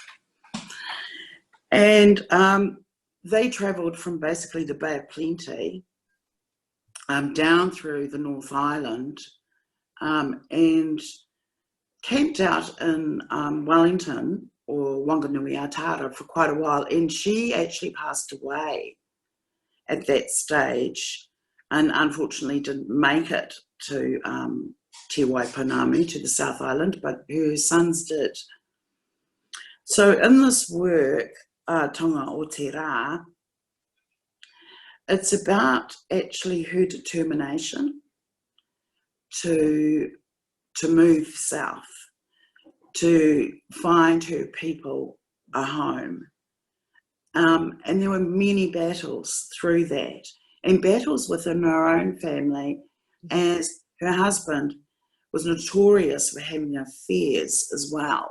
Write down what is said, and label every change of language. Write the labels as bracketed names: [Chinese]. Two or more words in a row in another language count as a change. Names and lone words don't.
[English] And they travelled from basically the Bay of Plenty down through the North Island and camped out in Wellington or Wanganui-a-Tara for quite a while, and she actually passed away at that stage and unfortunately didn't make it to Te Waipounamu, to the South Island, but her sons did. So in this work, [Māori] tonga o te rā, [English] it's about actually her determination to move south, to find her people a home. And there were many battles through that, and battles within her own family, as her husband was notorious for having affairs as well.